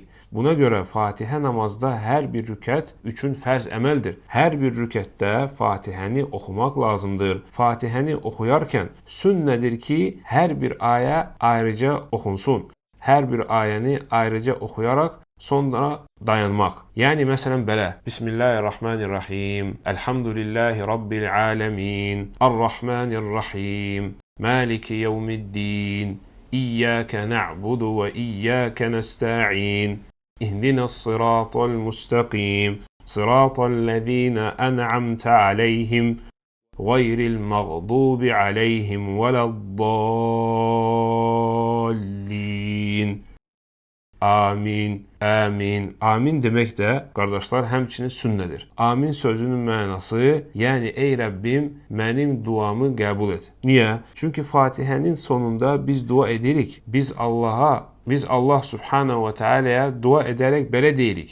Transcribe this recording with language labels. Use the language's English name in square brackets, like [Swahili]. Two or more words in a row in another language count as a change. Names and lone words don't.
[Azerbaijani] Buna görə Fatihə namazda hər bir rükət üçün fərz əməldir. Hər bir rükətdə Fatihəni oxumaq lazımdır. Fatihəni oxuyarkən sünnədir ki, hər bir ayə ayrıca oxunsun. Hər bir ayəni ayrıca oxuyaraq sonra dayanmaq. Yəni məsələn belə. [Arabic] بسم الله الرحمن الرحيم. الحمد لله رب العالمين. الرحمن الرحيم. مالك يوم الدين. إياك نعبد وإياك نستعين. اهدنا الصراط المستقيم صراط الذين أنعمت عليهم غير المغضوب عليهم ولا الضالين Amin, amin. [Azerbaijani] Amin demək də, qardaşlar, həmçinin sünnədir. Amin sözünün mənası, yəni ey Rəbbim, mənim duamı qəbul et. Niyə? Çünki Fatihənin sonunda biz dua edirik. Biz Allah [Arabic] سبحانه وتعالى'ya [Azerbaijani] dua edərək belə deyirik.